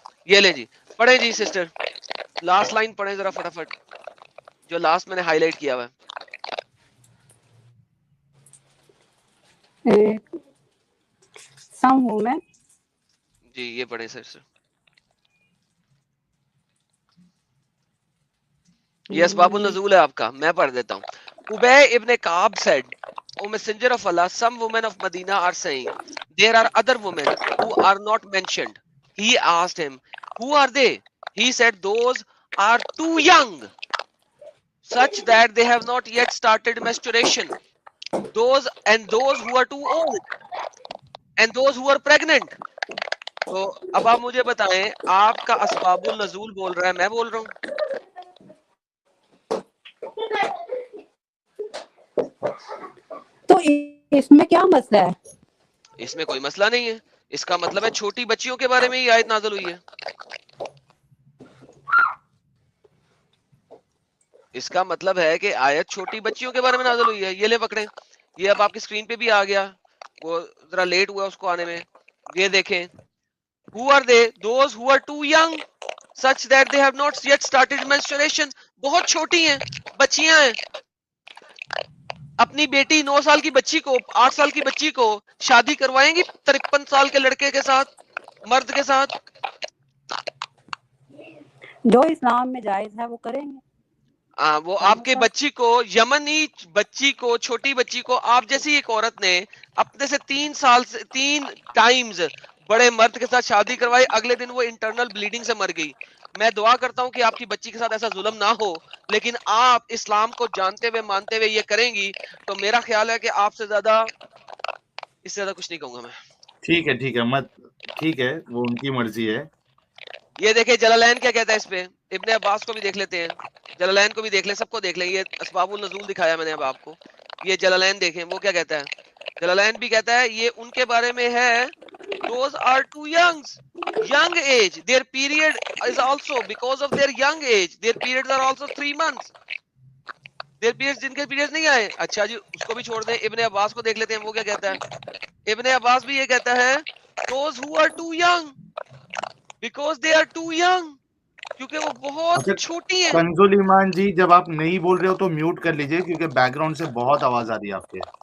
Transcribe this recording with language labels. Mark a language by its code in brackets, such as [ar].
[ur] یہ لیں جی, پڑھیں جی سسٹر, لاسٹ لائن پڑھیں ذرا فٹافٹ, جو لاسٹ میں نے ہائی لائٹ کیا ہوا ہے. [en] Some women [ur] جی یہ پڑھیں سر. یہ اسباب النزول ہے آپ کا, میں پڑھ دیتا ہوں. [en] Ubay ibn Ka'b said, O messenger of Allah, some women of Medina are saying, there are other women who are not mentioned. He asked him, who are they? He said, those are too young, such that they have not yet started menstruation. Those who are too old, and those who are pregnant. [ur] تو اب آپ مجھے بتائیں, آپ کا اسباب النزول بول رہا ہے, میں بول رہا ہوں. تو اس میں کیا مسئلہ ہے؟ اس میں کوئی مسئلہ نہیں ہے. اس کا مطلب ہے چھوٹی بچیوں کے بارے میں یہ آیت نازل ہوئی ہے. اس کا مطلب ہے کہ آیت چھوٹی بچیوں کے بارے میں نازل ہوئی ہے. یہ لے پکڑیں, یہ اب آپ کی اسکرین پہ بھی آ گیا, وہ ذرا لیٹ ہوا اس کو آنے میں. یہ دیکھیں, [en] who are they? Those who are too young, such that they have not yet started menstruation. [ur] بہت چھوٹی ہیں, بچیاں ہیں. اپنی بیٹی 9 سال کی بچی کو, 8 سال کی بچی کو شادی کروائیں گی 53 سال کے لڑکے کے ساتھ, مرد کے ساتھ؟ جو اسلام میں جائز ہے وہ کریں گے. وہ آپ کے بچی کو, یمنی بچی کو, چھوٹی بچی کو, آپ جیسی ایک عورت نے اپنے سے 3 ٹائمز بڑے مرد کے ساتھ شادی کروائی, اگلے دن وہ انٹرنل بلیڈنگ سے مر گئی. میں دعا کرتا ہوں کہ آپ کی بچی کے ساتھ ایسا ظلم نہ ہو, لیکن آپ اسلام کو جانتے ہوئے مانتے ہوئے یہ کریں گی, تو میرا خیال ہے کہ آپ سے زیادہ, اس سے زیادہ کچھ نہیں کہوں گا میں. ٹھیک ہے ٹھیک ہے, وہ ان کی مرضی ہے. یہ دیکھیں جلالین کیا کہتا ہے اس پہ. ابن عباس کو بھی دیکھ لیتے ہیں, جلالین کو بھی دیکھ لیں, سب کو دیکھ لیں. یہ اسباب النزول دکھایا میں نے اب آپ کو, یہ جلالین دیکھیں وہ کیا کہتا ہے. جلالین بھی کہتا ہے یہ ان کے بارے میں ہے, [en] those are too young age, their period is also because of their young age, their periods are also 3 months, their periods, [ur] جن کے periods نہیں آئے. اچھا جی اس کو بھی چھوڑ دیں, ابن عباس کو دیکھ لیتے ہیں وہ کیا کہتا ہے. ابن عباس بھی یہ کہتا ہے, [en] those who are too young [ur] because they are too young, کیونکہ وہ بہت چھوٹی ہیں. کنزول ایمان جی, جب آپ نہیں بول رہے ہو تو میوٹ کر لیجئے, کیونکہ بیک گراؤنڈ سے بہت آواز آ رہی ہے آپ کے.